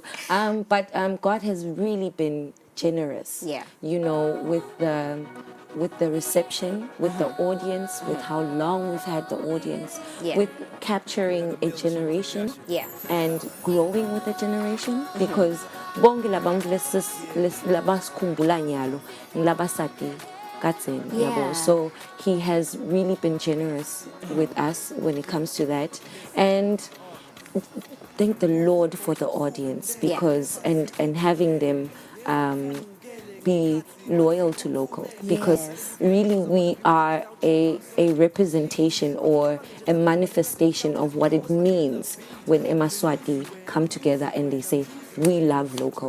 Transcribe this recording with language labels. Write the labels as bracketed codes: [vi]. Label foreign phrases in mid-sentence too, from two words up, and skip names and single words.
[en] But God has really been generous. You know, with the reception, with the audience, with how long we've had the audience, with capturing a generation and growing with a generation because [ss] bonke labantu labasikhumbula nyalo ngilabasati katseni yabo. [en] So he has really been generous with us when it comes to that, and thank the Lord for the audience because and having them be loyal to local because really we are a representation or a manifestation of what it means when Eswatini come together and they say we love local.